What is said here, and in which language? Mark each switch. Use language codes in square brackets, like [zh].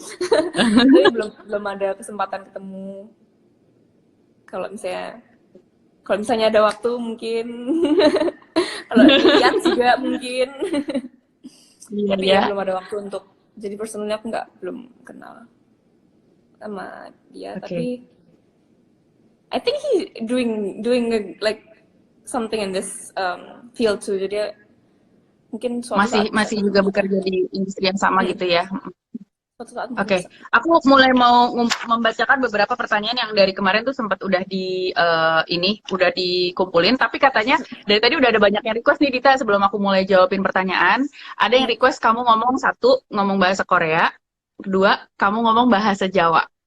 [id] Tapi belum ada kesempatan ketemu. Kalau misalnya ada waktu mungkin. Kalau lihat juga mungkin. Tapi ya belum ada waktu untuk. Jadi personalnya aku belum kenal sama dia. Tapi [en] I think he doing like something in this field too. [id] Jadi mungkin masih juga bekerja di industri yang sama gitu ya. Suatu saat mungkin Oke, bisa. aku mulai mau membacakan beberapa pertanyaan yang dari kemarin tuh sempat udah udah dikumpulin. Tapi katanya dari tadi udah ada banyak yang request nih Dita. Sebelum aku mulai jawabin pertanyaan, ada yang request kamu ngomong satu, ngomong bahasa Korea, kedua, kamu ngomong bahasa Jawa.